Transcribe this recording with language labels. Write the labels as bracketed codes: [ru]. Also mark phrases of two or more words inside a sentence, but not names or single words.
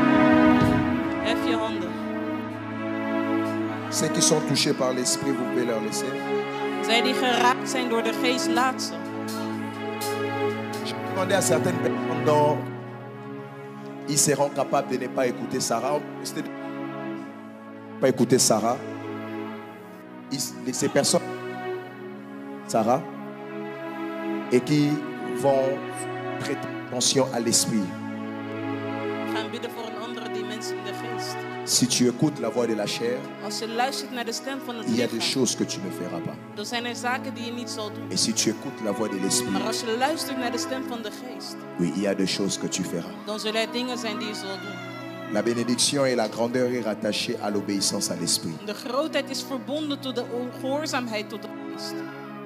[nl] Hef je handen. [fr] Ceux qui sont touchés par l'Esprit, vous pouvez leur laisser. [nl] Zij die geraakt zijn door de geest, laat ze. [fr] Je demandais à certaines personnes dont ils seront capables de ne pas écouter Sarah. Pas écouter Sarah. Ces personnes, Sarah, et qui vont prêter attention à l'esprit. [nl] We gaan bidden voor een andere dimensie in de geest. geest. [fr] Si tu écoutes la voix de la chair, [nl] Als je luistert naar de stem van het [fr] il y a des [nl] lichaam, [fr] choses que tu ne feras pas. [nl] dan zijn er zaken die je niet zal doen. [fr] Et si tu écoutes la voix de l'esprit, [nl] Maar als je luistert naar de stem van de geest, [fr] oui, il y a des choses que tu feras. [nl] dan zullen er dingen zijn die je zult doen. [fr] La bénédiction et la grandeur est rattachée à l'obéissance à l'esprit. [nl] De grootheid is verbonden tot de gehoorzaamheid tot de geest.